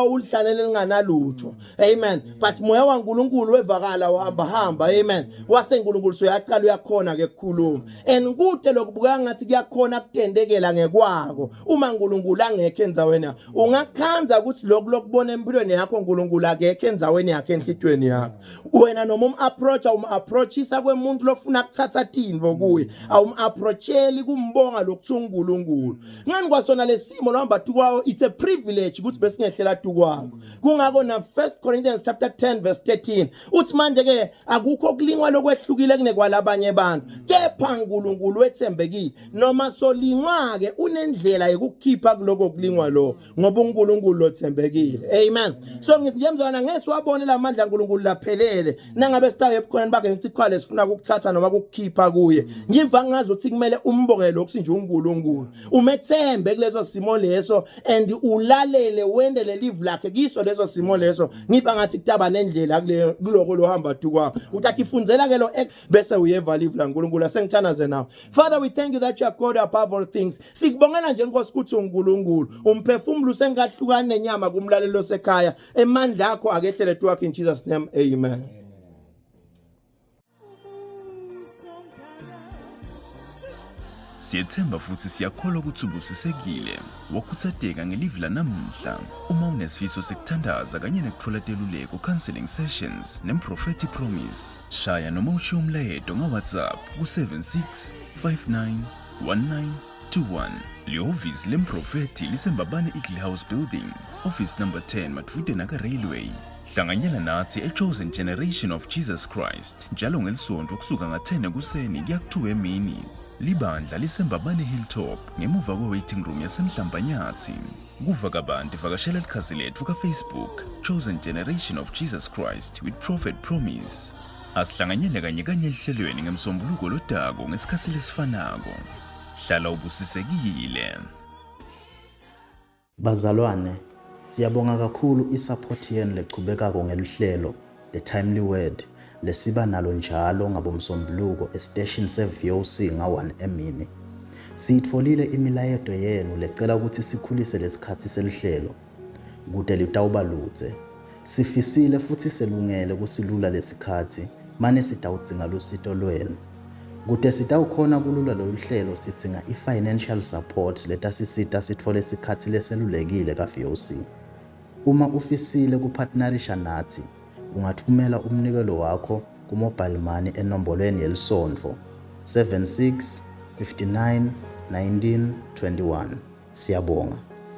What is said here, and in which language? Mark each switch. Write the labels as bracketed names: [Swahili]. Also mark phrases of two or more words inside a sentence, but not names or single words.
[Swati] ulihlane linganalutho amen but moya waNkulunkulu wevakala wahamba amen wase uNkulunkulu soyaqala uyakhona ke kukhuluma kude lokubukeka ngathi kuyakhona kutendekela ngekwako uma uNkulunkulu angekho endzaweni ungakhanza ukuthi lokubona empilweni yakho uNkulunkulu akekho endzaweni yakhe enhlitweni yakho wena noma approachisa kwemuntu lofuna ukuthatha tindvo kuye approacheli kumbonga lokuthi uNkulunkulu ngani kwasona lesimo lohamba tukwawo [English] it's a privilege [Swati] ukuthi besingehlela tukwako kungako na [English] 1 Corinthians chapter 10 verse 13 [Swati] uthi manje ke akukho kulingwa lokwehlukile kunekwalabanye abantu kepha uNkulunkulu wethembekile noma lingwake unendlela yokukhipha kuloko kulingwa lo ngoba uNkulunkulu lothembekile amen so ngithi ngiyemzwana ngesiwabone lamandla uNkulunkulu laphelele nangabe sitaye ebukhoneni bakhe ngithi khwale sifuna ukukuthatha noma ukukhipha kuye ngiva ngazi ukuthi kumele umbongele lokho nje uNkulunkulu umethembe kuleso simo leso and ulalele wendele live lakhe kiso leso simo leso ngiba ngathi kutaba nendlela kuloko lohamba tukwa utathi funzela ke lo bese uyeva live la uNkulunkulu asengithanaze nawe [English] Father we thank you that you are called above all things [Swati] sikubongela nje Nkosi ukuthi uNkulunkulu umphefumulo sengahlukana nenyama kumlalelo sekhaya emandla akho akehlele twakhe [English] in Jesus name amen [Swati] Siyethemba futhi siyakholwa ukuthi ubusisekile wakhuthateka ngelive lanamuhla uma unesifiso sekuthandaza kanye nekuthola teluleko [English] counseling sessions [Swati] neProphetic Promise shaya noma ushiye umlayeto ngaWhatsApp ku76591921 lihhovisi lemprofeti lisembabane Eagle House Building office number 10 Matfude Naka Railway hlanganyela nathi eChosen Generation of Jesus Christ njalo ngelisonto kusuka nga10 ekuseni kuya ku2 emini libandla lisembabane Hilltop ngemuva kwe- [English] waiting room [Swati] yasemhlambanyathi kuva kabanti vakashela likhasi lethu kaFacebook Chosen Generation of Jesus Christ with Prophet Promise asihlanganyele kanye elihlelweni ngemsombuluko lodako ngesikhathi lesifanako hlala ubusisekile bazalwane siyabonga kakhulu isupport yenu lechubekako ngelihlelo the timely word lesiba nalo njalo ngabomsombuluko estation seVOC nga1 emini sitfolile imilayeto yenu lecela ukuthi sikhulise lesikhathi selihlelo kude litawuba ludze sifisile futhi selungele kusilula lesikhathi mane sitawudzinga lusito lwenu Kude sitawukhona kulula lolu hlelo sidzinga i- [English] financial support [Swati] letasisita sitfole sikhatsi leselulekile ka-VOC. Uma ufisile kupartnerisha nathi, ungathumela umnikelo wakho ku-mobile money enombolweni yelisondvo 76 59 19 21. Siyabonga.